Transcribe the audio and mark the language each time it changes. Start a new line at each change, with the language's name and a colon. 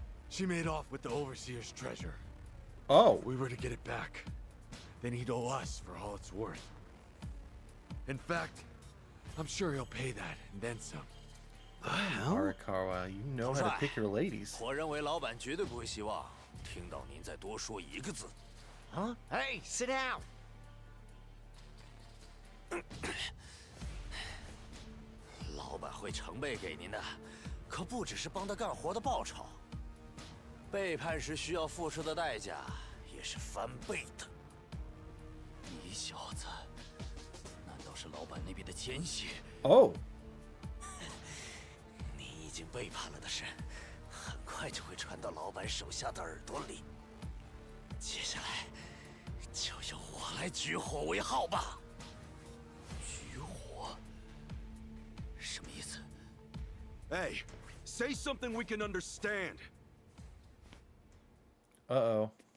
English: She made off with the Overseer's treasure. Oh, If we were to get it back, then he'd owe us for all it's worth. In fact, I'm sure he'll pay that and then some. The hell? Arakawa, you know how to pick your ladies.
Chinese: 我认为老板绝对不会希望听到您再多说一个字。
English: Huh? Hey, sit down.
Chinese: 老板会成倍给您的，可不只是帮他干活的报酬，背叛时需要付出的代价也是翻倍的。你小子，难道是老板那边的奸细？ Oh, 你已经背叛了的事，很快就会传到老板手下的耳朵里。接下来，就由我来举火为号吧。举火？什么意思？
English: Hey, say something we can understand. uh-oh.